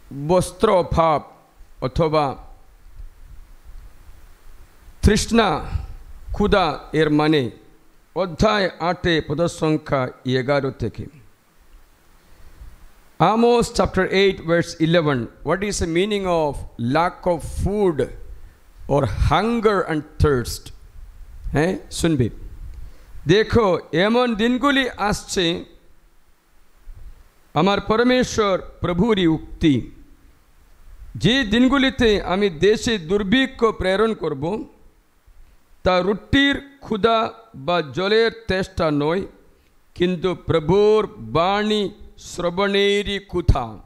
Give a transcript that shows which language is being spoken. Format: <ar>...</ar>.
<bn>বস্ত্র অভাব অথবা তৃষ্ণা, ক্ষুধা এর মানে অধ্যায় 8 পদ সংখ্যা 11 থেকে।</bn> <en>Amos chapter 8 verse 11. What is the meaning of lack of food or hunger and thirst?</en> <bn>শুনবি। দেখো এমন দিনগুলি আসছে, আমার পরমেশ্বর প্রভুরই উক্তি, যে দিনগুলিতে আমি দেশে দুর্ভিক্ষ প্রেরণ করব, তা রুটির ক্ষুধা বা জলের তেষ্টা নয়, কিন্তু প্রভুর বাণী শ্রবণেরই ক্ষুধা।</bn>